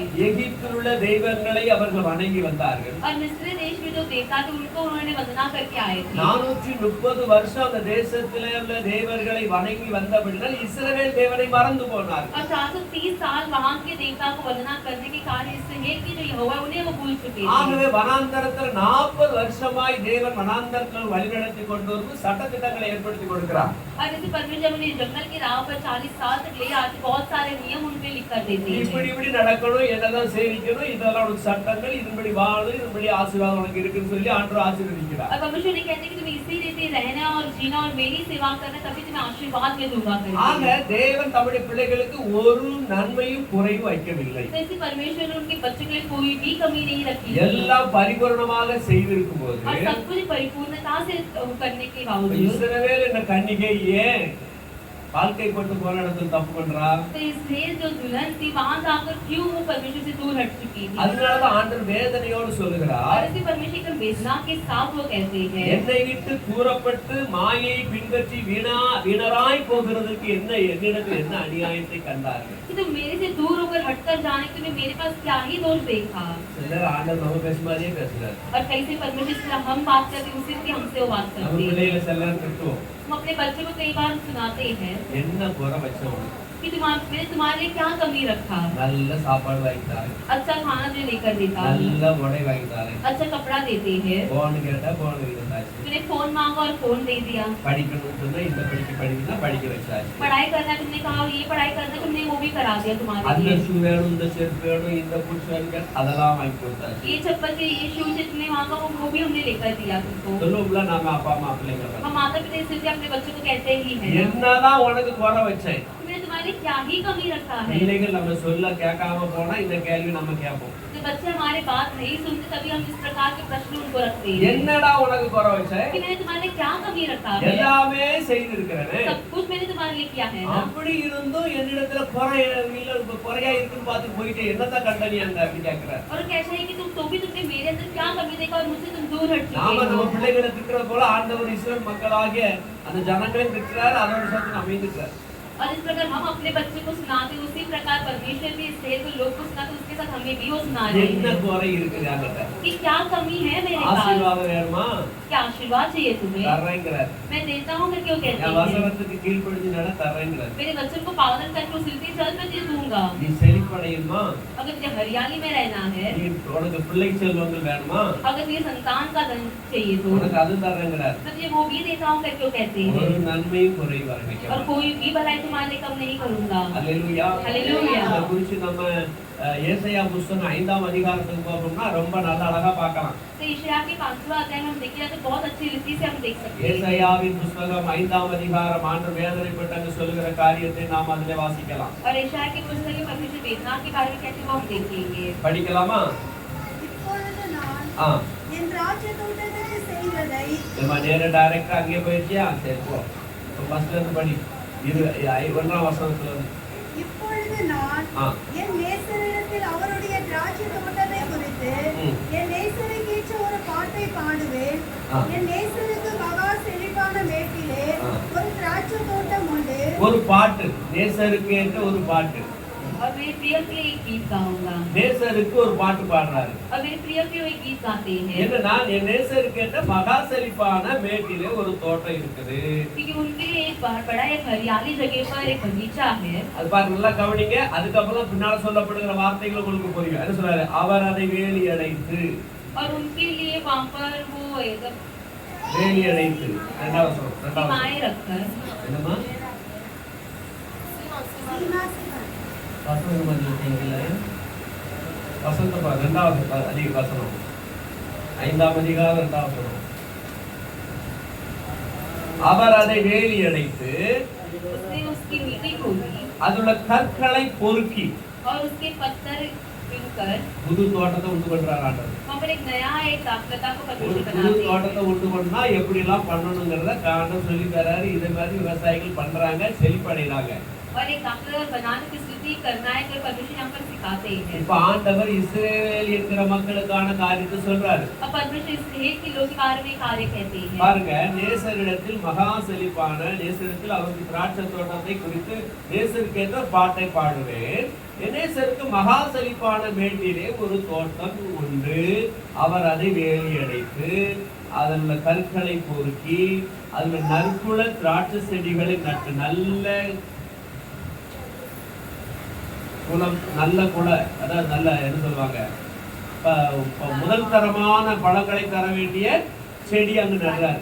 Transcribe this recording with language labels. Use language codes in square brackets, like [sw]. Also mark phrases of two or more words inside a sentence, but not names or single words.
[ta] எகிப்தில் உள்ள தெய்வங்களை அவர்கள் வணங்கி வந்தார்கள். [hi] और मिस्र देश में जो देवता थे उनको उन्होंने वंदना करके आए थे। [ta] 430 வருஷம் அந்த தேசத்திலே உள்ள தேவர்களை வணங்கி வந்தபடியால் இஸ்ரவேல் தேவனை மறந்து போனார்கள். [hi] और 430 साल वहां के देवता को वंदना करने के कारण इससे है कि जो यहोवा उन्हें वो भूल चुके थे। [ta] ஆகவே வனாந்தரத்தில் 40 வருஷமாய் தேவன் வனாந்தரத்தில் வழிநடத்தி கொண்டு வந்து சட்டதிட்டங்களை ஏற்படுத்தி கொடுக்கிறார். [hi] और जैसे परमेश्वर उन्हें जंगल की राह पर 40 साल तक ले आते बहुत सारे नियम उन पे लिख कर देते हैं। [ta] இப்படி நடக்கணும், என்னதான் சேவிக்கணும், இதெல்லாம் உனக்கு சட்டங்கள், இதன்படி வாழணும், இதன்படி ஆசீர்வாதம் உனக்கு இருக்குன்னு சொல்லி ஆண்டவர் ஆசீர்வதிக்கிறார். [hi] और परमेश्वर ने कहते हैं कि तुम्हें इसी रीति रहना और जीना और मेरी सेवा करना, तभी तुम्हें आशीर्वाद में दूंगा करके। [ta] ஆக தேவன் தம்முடைய பிள்ளைகளுக்கு ஒரு நன்மையும் குறைவு வைக்கவில்லை. [hi] तो इसी परमेश्वर ने उनके बच्चों के लिए कोई भी कमी नहीं रखी। [ta] எல்லாம் பரிபூரணமாக செய்திருக்கும் போது [hi] और सब कुछ परिपूर्णता से करने के बावजूद [ta] இஸ்ரவேல் என்ற கன்னிகை ஏன் வாழ்க்கை கொண்டு போன இடத்துல தப்பு பண்றா? [hi] तो इसलिए जो दुल्हन थी वहां जाकर क्यों वो परमेश्वर से दूर हट चुकी थी। [ta] அதனாலதான் ஆண்டவர் வேதனையோடு [hi] और [ta] சொல்லுகிறார், [hi] इसी परमेश्वर की वेदना के साथ वो कहते हैं [ta] என்னை விட்டு தூரப்பட்டு மாயை பின்பற்றி வீணராய் போகிறதுக்கு என்னிடத்தில் என்ன அநியாயத்தை கண்டார்கள். [hi] कि तुम मेरे से दूर होकर हटकर जाने के तुम्हें मेरे पास क्या ही दोष देखा। [ta] சிலர் ஆண்டவர் நம்ம பேசுமாதிரியே பேசுறாரு. [hi] और कैसे परमेश्वर से हम बात करते उसी से हमसे वो बात [ta] நம்ம [hi] करते हैं। [ta] பிள்ளைகளை செல்லலாம் திட்டுவோம். [hi] हम अपने बच्चों को कई बार सुनाते हैं [ta] என்ன குறை வச்சோம், [hi] कि मैंने तुम्हारे लिए क्या कमी रखा। [ta] நல்ல சாப்பாடு வாங்கிட்டாரு, [hi] अच्छा खाना जो लेकर देता, [ta] நல்ல உடை வாங்கிட்டாரு, [hi] अच्छा कपड़ा देते हैं, [ta] போன் கேட்டா போன் இருந்தாச்சு, [hi] तूने फोन मांगा और फोन दे दिया, [ta] படிக்கணும்னு சொன்னா இந்த படிக்கணும்னா படிக்க வச்சாச்சு, [hi] पढ़ाई करना तुमने कहा और ये पढ़ाई करना तुमने वो भी करा दिया तुम्हारे [ta] அந்த [hi] लिए। [ta] ஷூ வேணும், இந்த செருப்பு வேணும், இந்த புஷ் வேணும், அதெல்லாம் வாங்கி கொடுத்தாச்சு. [hi] ये चप्पल से ये शूज से तुमने मांगा वो भी हमने लेकर दिया तुमको। [ta] சொல்லுவோம்ல நாம அப்பா अम्मा பிள்ளைங்களை [hi] हम माता पिता इसलिए अपने बच्चों को कहते ही हैं [ta] என்னதான் உனக்கு குறை வச்சேன். [hi] तुमने तुम्हारे लिए क्या ही कमी रखा है। [ta] பிள்ளைகள் நம்ம சொல்ல கேட்காம போனா இந்த கேள்வி நம்ம கேட்போம், [hi] जो बच्चे हमारे बात नहीं सुनते तभी हम इस प्रकार के प्रश्न उनको रखते हैं [ta] என்னடா உனக்கு குறை வச்சேன், [hi] कि मैंने तुम्हारे लिए क्या कमी रखा है। [ta] எல்லாமே செய்திருக்கிறேன், [hi] सब कुछ मैंने तुम्हारे लिए किया है ना। [ta] அப்படி இருந்தும் என்னிடத்துல குறையா இருக்குன்னு பார்த்து போயிட்டு என்னதான் கண்டனி அங்க அப்படி கேட்கிறார். [hi] और कैसा है कि तुम तो भी तुमने मेरे अंदर क्या कमी देखा और मुझसे तुम दूर हट [ta] நாம [hi] चुके [ta] நம்ம [hi] हो। [ta] பிள்ளைகளை திட்டுறது போல ஆண்டவர் இஸ்ரவேல் மக்களாகிய அந்த ஜனங்களையும் திட்டுறாரு, அதோட சேர்த்து நம்ம திட்டுறாரு. [hi] और इस प्रकार हम अपने बच्चे को सुनाते उसी प्रकार परमेश्वर भी इसलिए तो लोग को सुनाते उसके साथ हमें भी वो सुना रहे [ta] என்ன [hi] हैं [ta] குறை இருக்குது அங்கிட்ட, [hi] कि क्या कमी है मेरे पास, [ta] ஆசீர்வாதம் வேணுமா [hi] क्या आशीर्वाद चाहिए तुम्हें, [ta] தர்றேங்கிறார். [hi] मैं देता हूँ करके वो कहते [ta] என் [hi] हैं [ta] வசனத்துக்கு கீழ்ப்படிஞ்சு நட தர்றேங்கிறார். [hi] मेरे बच्चों को पालन करके उस रीति चल मैं तुझे दूंगा। [ta] நீ செழிப்படையுமா, [hi] अगर तुझे हरियाली में रहना है, [ta] நீ உனக்கு பிள்ளை செல்வங்கள் வேணுமா, [hi] अगर तुझे संतान का धन चाहिए तो [ta] உனக்கு அது தர்றேங்கிறார். [hi] तुझे वो भी देता हूँ करके वो कहते [ta] ஒரு [hi] हैं [ta] நன்மையும் குறைவு வர [hi] और [ta] வைக்க [hi] कोई भी भलाई तुम्हारे लिए कम नहीं करूंगा। [ta] அல்லேலூயா. [hi] Hallelujah. [ta] இதை குறித்து நம்ம ஏசாயா புஸ்தகம் 5ஆம் அதிகாரத்துக்கு போறோம்னா ரொம்ப நல்ல அழகா பார்க்கலாம். [hi] तो यशायाह के 5वां अध्याय में हम देखिए तो बहुत अच्छी रीति से हम देख सकते हैं। [ta] ஏசாயாவின் புஸ்தகம் 5ஆம் அதிகாரம் ஆண்டு வேதனைப்பட்டு சொல்லுகிற காரியத்தை நாம் அதிலே வாசிக்கலாம். [hi] और यशायाह की पुस्तक में परमेश्वर वेदना के बारे में कहते हैं वो हम देखेंगे। [ta] படிக்கலாமா? இப்பொழுது நான் ஆ என் ராஜதூதனுக்கு செய்ததை நம்ம நேர டைரக்டா அங்கே போயிடுச்சியா? சரி போ. ஃபர்ஸ்ட்ல இருந்து படி. இது 1ஆம் வசனத்துல இருந்து. இப்பொழுது நான் ஆ என் நேசரிடத்தில் அவருடைய திராட்சை தோட்டத்தை குறித்து என் நேசருக்கேற்ற ஒரு பாட்டை பாடுவேன். ஆ. என் நேசருக்கு மகா செழிப்பான மேட்டிலே ஆ. ஒரு திராட்சை தோட்டம் உண்டு. ஒரு பாட்டு, நேசருக்கு ஏற்ற ஒரு பாட்டு. [hi] और मेरे प्रिय के लिए एक गीत गाऊंगा। [ta] நேசருக்கு ஒரு பாட்டு பாடுறாரு. [hi] और मेरे प्रिय के लिए एक गीत गाते हैं। [ta] என்னன்னா என் நேசருக்கு ஏற்ற மகா செழிப்பான மேட்டிலே ஒரு தோட்டம் இருக்குது. [hi] क्योंकि उनके लिए एक बड़ा एक हरियाली जगह पर एक बगीचा है। [ta] அது பாருங்க, நல்லா கவனிங்க. அதுக்கப்புறம் பின்னால சொல்லப்படுகிற வார்த்தைகள் உங்களுக்கு புரியும். என்ன சொல்றாரு? அவர் அதை வேலி அடைத்து. [hi] और उनके लिए वहाँ पर वो एकदम [ta] வேலி அடைத்து. ரெண்டாவது சொல்றோம். [hi] सीमाएं रखकर [ta] என்னமா? சீமாசிகன். வசனம் பண்ணிட்டீங்கல்ல? வசனத்தை பாருங்க. ரெண்டாவது அதிக வசனம். 5ஆம் அதிகாரம் 2ஆம் வசனம். அவர் அதை வேலி அடைத்து [hi] उसने उसकी मिट्टी खोदी [ta] அதுல கற்களை பொறுக்கி [hi] और उसके पत्थर बिनकर [ta] புது தோட்டத்தை உண்டு பண்றாரு ஆண்டவர். [hi] वहाँ पर एक नया एक दाखलता को [ta] ஒரு [hi] परमेश्वर [ta] புது [hi] बनाते हैं। [ta] தோட்டத்தை உண்டு பண்ணா எப்படி எல்லாம் பண்ணணுங்கிறத காரணம் சொல்லி தராரு. இதே மாதிரி விவசாயிகள் பண்றாங்க, செழிப்படைறாங்க. [hi] और एक दाखला बनाने की स्तुति करना है तो परमेश्वर यहाँ पर सिखाते हैं। [ta] இப்ப ஆண்டவர் இஸ்ரவேல் என்கிற மக்களுக்கான காரியத்தை சொல்றாரு. [hi] अब परमेश्वर इस्राएल के लोग के बारे में कार्य कहते हैं। [ta] பாருங்க, நேசரிடத்தில் மகா செழிப்பான நேசரிடத்தில் அவருக்கு திராட்சை தோட்டத்தை குறித்து நேசருக்கு ஏற்ற பாட்டை பாடுவேன். நேசருக்கு மகா செழிப்பான மேட்டிலே ஒரு தோட்டம் உண்டு. அவர் அதை வேலி அடைத்து அதுல கற்களை பொறுக்கி அதுல நற்குல திராட்சை செடிகளை நட்டு நல்ல குலம், நல்ல குல, அதாவது நல்ல என்ன சொல்லுவாங்க, முதல் தரமான பழங்களை தர வேண்டிய செடி அங்கு நடுறாரு.